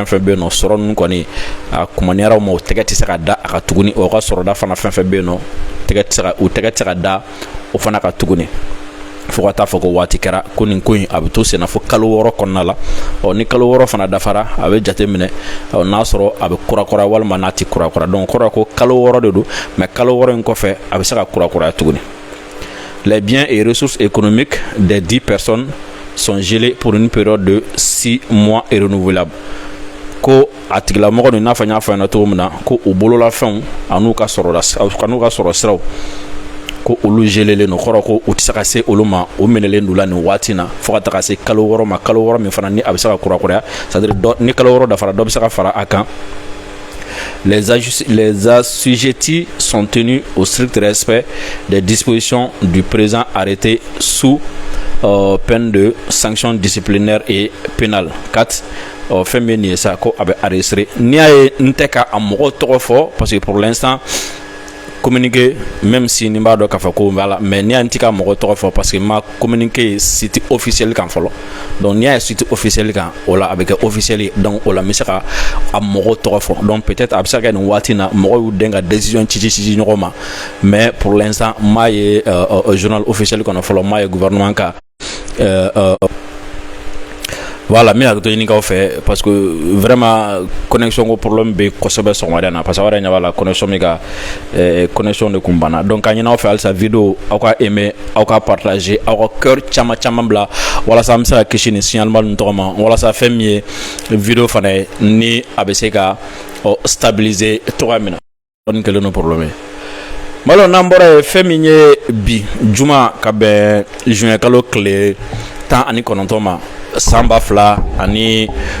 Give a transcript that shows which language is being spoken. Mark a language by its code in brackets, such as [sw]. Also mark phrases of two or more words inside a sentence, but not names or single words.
[bm] fɛn bɛ yen nɔ sɔrɔ ninnu kɔni a kumaniyara ma u tɛgɛ tɛ se ka da a ka tuguni o ka sɔrɔda fana fɛn fɛn bɛ yen nɔ u tɛgɛ tɛ se ka da o fana ka tuguni fo ka taa fɔ ko waati kɛra ko nin ko in a bɛ to senna fo kalo 6 kɔnɔna la ni kalo 6 fana dafara a bɛ jate minɛ n'a sɔrɔ a bɛ kura walima n'a tɛ kura donc kɔrɔ ko kalo 6 de don mais kalo 6 in kɔfɛ a bɛ se ka kura tuguni [fr] les biens et ressources économiques des 10 personnes sont gelés pour une période de 6 mois et renouvelable [bm] ko a tigilamɔgɔ nin n'a fɔ n y'a fɔ ɲɛna cogo min na ko u bololafɛnw an'u ka sɔrɔ siraw ko olu gelelen no kɔrɔ ko u tɛ se ka se olu ma o minɛlen don la nin waati na fo ka taga se kalo 6 ma kalo 6 min fana ni a bɛ se ka kurakuraya c'est à dire ni kalo 6 dafara dɔ bɛ se ka fara a kan [fr] les assujettis sont tenus au strict respect des dispositions du présent arrêté sous peine de sanctions disciplinaires et pénales [bm] 4 fɛn min ye sa ko a bɛ arrêter n'i y'a ye n tɛ ka a mɔgɔw tɔgɔ fɔ [fr] parce que pour l'instant communiqué même si [bm] ni b'a dɔn k'a fɔ ko voilà mais n'i y'a n ti ka mɔgɔ tɔgɔ fɔ [fr] parce que [bm] ma communiqué [fr] site officiel [bm] kan fɔlɔ donc n'i y'a ye [fr] site officiel [bm] kan o la a bɛ kɛ officiel ye donc o la n bɛ se ka a mɔgɔ tɔgɔ fɔ donc peut-être a bɛ se ka kɛ nin waati na mɔgɔw y'u den ka décision ci ɲɔgɔn ma [fr] mais pour l'instant [bm] n m'a ye [fr] journal officiel [bm] kɔnɔ fɔlɔ n m'a ye gouvernement ka voilà min hakili to ɲinikaw fɛ [fr] parce que vraiment connexion [bm] ko problème bɛ kosɛbɛ sɔgɔmada na parce que aw yɛrɛ ɲɛ b'a la connexion min ka connexion de kun banna donc ka ɲini aw fɛ halisa vidéo aw ka aimer aw ka partager aw ka cœur caman bila walasa an bɛ se ka kisi nin signalement ninnu tɔgɔ ma walasa fɛn min ye vidéo fana ye ni a bɛ se ka stabiliser tɔgɔ min na nin kɛlen no problème ye malo n'an bɔra ye fɛn min ye bi juma ka bɛn juin kalo tile 19 ma san 2026